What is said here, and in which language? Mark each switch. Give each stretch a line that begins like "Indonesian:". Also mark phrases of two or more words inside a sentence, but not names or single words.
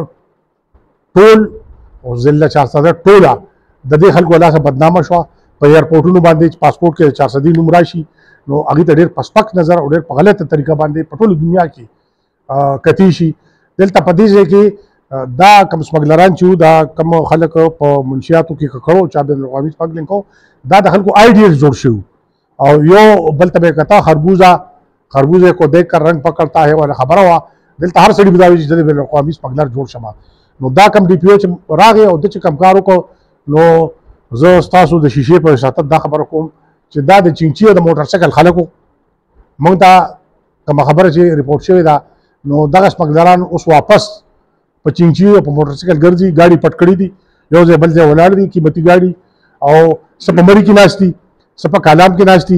Pashto: ټول او ضلع 400 ټوله د دې خلکو لاسه بدنامه شوه، په ایرپورټونو باندې چې پاسپورټ کې 400 نوم راشي نو هغې ته ډېر په سپک نظر او ډېر په غلطه طریقه باندې په ټوله دنیا کې کتي شي. دلته په دې ځای کې دا کم سمګلران چې دا کم خلک په منشیاتو کې ککړو چا بین الاقوامي سمګلینګ کو، دا د خلکو آئیډیز جوړ شو او یو بل ته به کتا
Urdu: خربوزه کو دیکھ کر رنگ پکڑتا ہے
Pashto: والا خبره وه. دلته هر سړي به دا وایي چې د بین الاقوامي سمګلر جوړ شمه، نو دا کم ډي پي او چې راغی او د چې کم کار وکړو، نو زه ستاسو د شیشې په شاتت دا خبره کوم چې دا د چینچي او د موټر سایکل خلکو موږ ته کومه خبره چې ریپورټ شوې ده، نو دغه سمګلران اوس واپس په چینچي او په موټر سایکل ګرځي، ګاډي پټ کړي دي، یو ځای بل ځای ولاړ دي قیمتي ګاډي او څه په مری کې ناست دي څه په کالام کې ناست دي.